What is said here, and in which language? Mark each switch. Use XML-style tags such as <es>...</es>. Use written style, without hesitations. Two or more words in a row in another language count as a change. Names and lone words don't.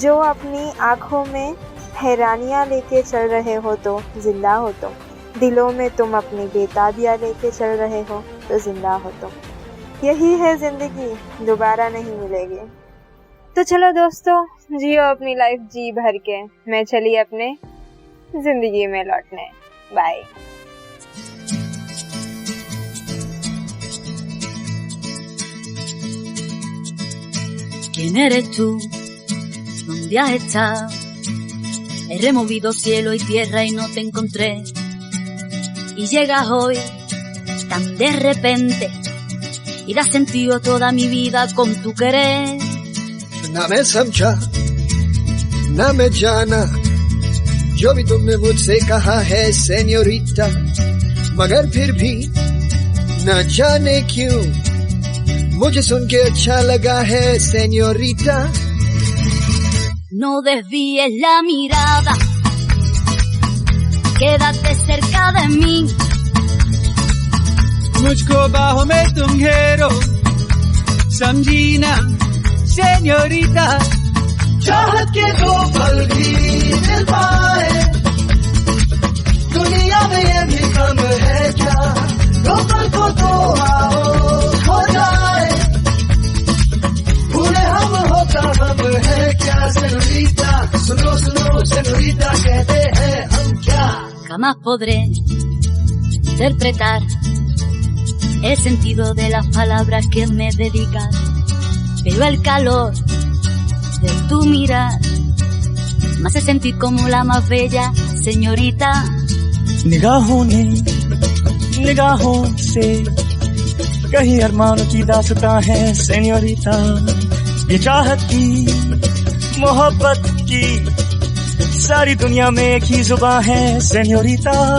<hi>जो अपनी आँखों में हैरानियाँ लेके चल रहे हो तो जिंदा हो तुम, दिलों में तुम अपनी बेताबियां लेके चल रहे हो तो जिंदा हो तुम। यही है जिंदगी, दोबारा नहीं मिलेगी। तो चलो दोस्तों, जियो अपनी लाइफ जी भर के। मैं चली अपने जिंदगी में लौटने। बाय।</hi> <es>¿Quién eres tú? ¿Dónde has estado? He removido cielo y tierra y no te encontré. Y llegas hoy tan de repente y das sentido a toda mi vida con tu querer.</es> <hi>ना मैं समझा ना मैं जाना, जो भी तुमने मुझसे कहा है सेन्योरिटा, मगर फिर भी न जाने क्यों मुझे सुन के अच्छा लगा है सेन्योरिटा।</hi> <es>No desvíes la mirada, quédate cerca de mí.</es> <hi>मुझको बाहों में तुम घेरो, समझी ना सेन्योरिटा। चाहत के दो पल भी मिल पाए, दुनिया में ये भी कम है क्या, दो पल को तो आओ हो जाए, भूले हम होता हम है क्या सेन्योरिटा। सुनो सुनो सेन्योरिटा, कहते हैं हम क्या।</hi> <es>Jamás podré interpretar el sentido de las palabras que me dedicas, pero el calor de tu mirar me hace sentir como la más bella señorita.</es> <hi>निगाहों ने निगाहों से कहीं अरमानों की दास्तां है सेन्योरिटा, ये चाहत की मोहब्बत की सारी दुनिया में एक ही जुबान है सेन्योरिटा।</hi>